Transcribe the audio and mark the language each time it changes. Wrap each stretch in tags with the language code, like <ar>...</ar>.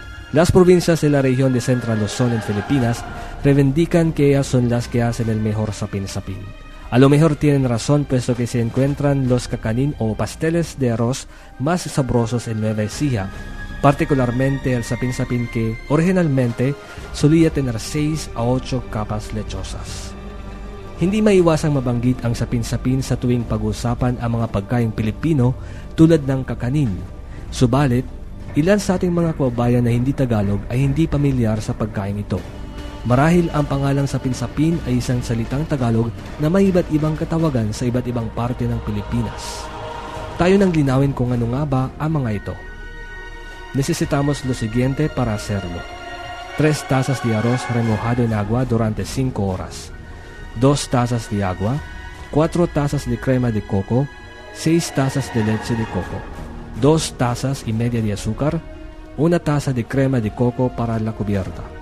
<es>Las provincias de la región de Central Luzon en Filipinas reivindican que ellas son las que hacen el mejor sapin-sapin. A lo mejor tienen razón, puesto que se encuentran los kakanin o pasteles de arroz más sabrosos en Nueva Ecija, particularmente el sapin-sapin que originalmente solía tener 6 a 8 capas lechosas.</es> <tl>Hindi maiwasang mabanggit ang sapin-sapin sa tuwing pag-usapan ang mga pagkain Pilipino tulad ng kakanin. Subalit, ilan sa ating mga kababayan na hindi Tagalog ay hindi pamilyar sa pagkain ito. Marahil ang pangalang sapin-sapin ay isang salitang Tagalog na may iba't ibang katawagan sa iba't ibang parte ng Pilipinas. Tayo nang linawin kung ano nga ba ang mga ito.</tl> <es>Necesitamos lo siguiente para hacerlo. 3 tazas de arroz remojado en agua durante 5 horas. 2 tazas de agua. 4 tazas de crema de coco. 6 tazas de leche de coco. 2 tazas y media de azúcar, 1 taza de crema de coco para la cubierta.</es>